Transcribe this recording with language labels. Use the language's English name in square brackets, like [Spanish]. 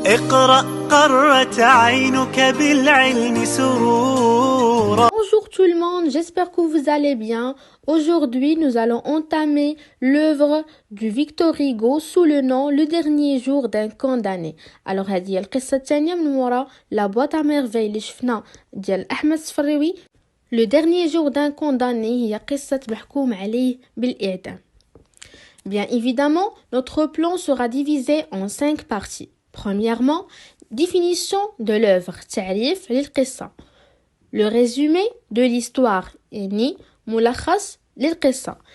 [Arabic] اقرأ قرت عينك بالعلم سرورا. [French] Bonjour tout le monde, j'espère que vous allez bien. Aujourd'hui, nous allons entamer l'œuvre du Victor Hugo sous le nom Le dernier jour d'un condamné. [Arabic] Alors, هذه القصة الثانية من وراء La boîte à merveilles اللي شفنا ديال أحمد السفريوي. Le dernier jour d'un condamné هي قصة محكوم عليه بالإعدام. [French] Bien évidemment, notre plan sera divisé en 5 parties. Premièrement, définition de l'œuvre, [Arabic] تعريف للقصة. [French] Le résumé de l'histoire, [Arabic] يعني ملخص للقصة.